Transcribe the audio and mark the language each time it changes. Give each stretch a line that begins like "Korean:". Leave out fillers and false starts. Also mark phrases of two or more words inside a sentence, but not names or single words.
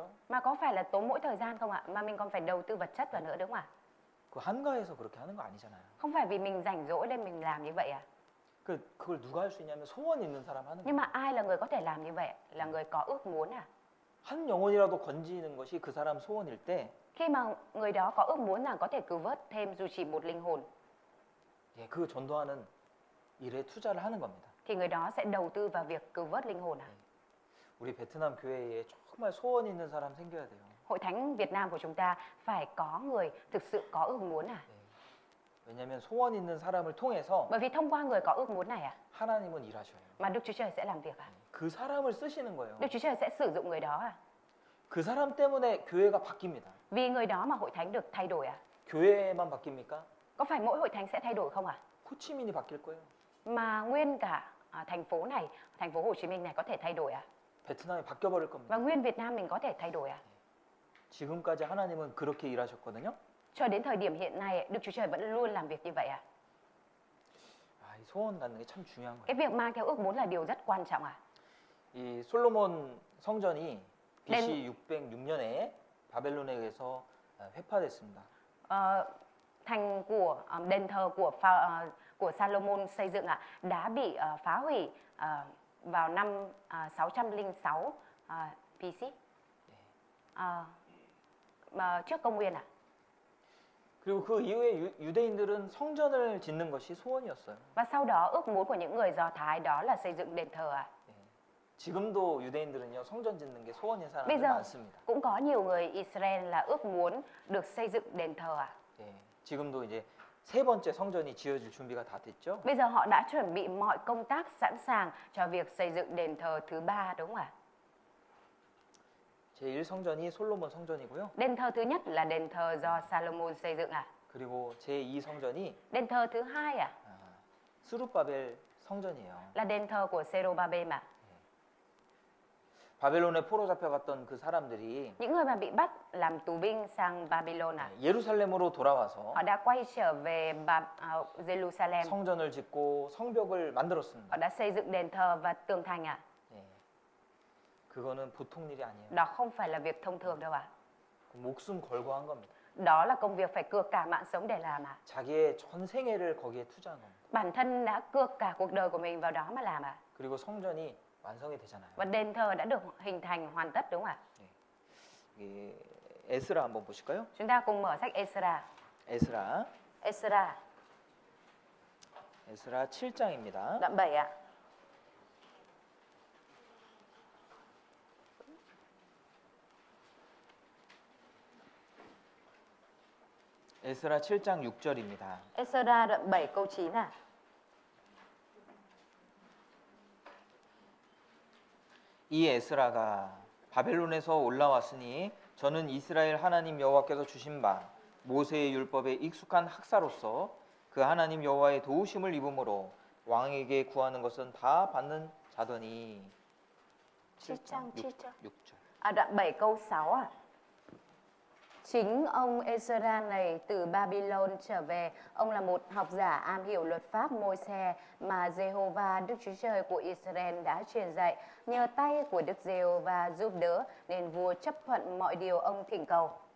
Vietnamese: Mà có phải là tốn mỗi thời gian không ạ? Mà mình còn phải đầu tư vật chất vào nữa đúng không ạ?
Korean: 그 한가해서 그렇게 하는 거 아니잖아요.
Vietnamese: Không phải vì mình rảnh rỗi nên mình làm như vậy à?
Korean: 그걸 누가 할 수 있냐면 소원 있는 사람 하는
Vietnamese: Nhưng
Korean: 거예요.
Vietnamese: mà ai là người có thể làm như vậy? Là người có ước muốn à?
Korean: 한 영혼이라도 건지는 것이 그 사람 소원일 때
Vietnamese: Khi mà người đó có ước muốn rằng có thể cứu vớt thêm dù chỉ một linh hồn,
Korean: 예, 그 전도하는 일에 투자를 하는 겁니다.
Vietnamese: thì người đó sẽ đầu tư vào việc cứu vớt linh hồn.
Korean: 우리 베트남 교회에 정말 소원 있는 사람 생겨야 돼요.
Vietnamese: Hội thánh Việt Nam của chúng ta phải có người thực sự có ước muốn.
Korean: 왜냐하면 소원 있는 사람을 통해서
Vietnamese: Bởi vì thông qua người có ước muốn này
Korean: 하나님은 일하셔요.
Vietnamese: mà Đức Chúa Trời sẽ làm việc.
Korean: 그 사람을 쓰시는 거예요.
Vietnamese: Đức Chúa Trời sẽ sử dụng người đó.
Korean: 그 사람 때문에 교회가 바뀝니다.
Vietnamese: Vì người đó mà hội thánh được thay đổi.
Korean: 교회만 바뀝니까?
Vietnamese: Có phải mỗi hội thánh sẽ thay đổi không ạ?
Korean: 호치민이 바뀔 거예요.
Vietnamese: Mà nguyên cả thành phố này, thành phố Hồ Chí Minh này có thể thay đổi.
Korean: 베트남이 바뀌어 버릴 겁니다.
Vietnamese: Và nguyên Việt Nam mình có thể thay đổi.
Korean: 지금까지 하나님은 그렇게 일하셨거든요.
Vietnamese: Cho đến thời điểm hiện nay, Đức Chúa Trời vẫn luôn làm việc như vậy.
Korean: 이 소원 갖는 게 참 중요한
Vietnamese: Cái
Korean: 거예요.
Vietnamese: việc mang theo ước muốn là điều rất quan trọng.
Korean: 이 솔로몬 성전이 네. BC 606년에 바벨론에 의해서 회파됐습니다.
Vietnamese: Thành của đền thờ của Salomon xây dựng đã bị phá hủy vào năm 606 BC. Trước công nguyên.
Korean: 그리고 그 이후에 유대인들은 성전을 짓는 것이 소원이었어요.
Vietnamese: Và sau đó ước muốn của những người Do Thái đó là xây dựng đền thờ.
Korean: 지금도 유대인들은요 성전 짓는 게 소원인
Vietnamese: Bây
Korean: 사람들
Vietnamese: giờ
Korean: 많습니다.
Vietnamese: cũng có nhiều người Israel là ước muốn được xây dựng đền thờ.
Korean: 예, 지금도 이제 세 번째 성전이 지어질 준비가 다 됐죠.
Vietnamese: Bây giờ họ đã chuẩn bị mọi công tác sẵn sàng cho việc xây dựng đền thờ thứ 3, đúng không ạ?
Korean: 제1성전이 솔로몬 성전이고요.
Vietnamese: Đền thờ thứ nhất là đền thờ do Salomon xây dựng.
Korean: 그리고 제2성전이
Vietnamese: Đền thờ thứ hai
Korean: 스룹바벨 성전이에요.
Vietnamese: là đền thờ của Serubabel mà.
Korean: 바벨론에 포로 잡혀갔던 그 사람들이
Vietnamese: Những người mà bị bắt làm tù binh sang Babylon
Korean: 예루살렘으로 돌아와서
Vietnamese: họ đã quay trở về Jerusalem.
Korean: 성전을 짓고 성벽을 만들었습니다.
Vietnamese: Họ đã xây dựng đền thờ và tường thành.
Korean: 예. 그거는 보통 일이 아니에요.
Vietnamese: Đó không phải là việc thông thường đâu ạ.
Korean: 목숨 걸고 한 겁니다.
Vietnamese: Đó là công việc phải cược cả mạng sống để làm.
Korean: 자기의 전 생애를 거기에 투자한 겁니다.
Vietnamese: Bản thân đã cược cả cuộc đời của mình vào đó mà làm.
Korean: 그리고 성전이 완성이 되잖아요.
Vietnamese: Và đền thờ đã được hình thành hoàn tất, đúng không ạ?
Korean: 이 에스라 한번 보실까요?
Vietnamese: Chúng ta cùng mở sách Esra.
Korean: 에스라
Vietnamese: Esra
Korean: 7장입니다.
Vietnamese: đoạn 7 ạ.
Korean: 에스라 7장 6절입니다.
Vietnamese: Esra đoạn 7 câu 9 ạ.
Korean: 이 에스라가 바벨론에서 올라왔으니 저는 이스라엘 하나님 여호와께서 주신 바 모세의 율법에 익숙한 학사로서 그 하나님 여호와의 도우심을 입음으로 왕에게 구하는 것은 다 받는 자더니 7장 6절.
Vietnamese: Đoạn 7 câu 6 ạ. Chính ông Esra này từ Babylon trở về, ông là một học giả am hiểu luật pháp Môi-se mà Jehovah Đức Chúa Trời của Israel đã truyền dạy. Nhờ tay của Đức Giê-hô-va giúp đỡ nên vua chấp thuận mọi điều ông thỉnh cầu.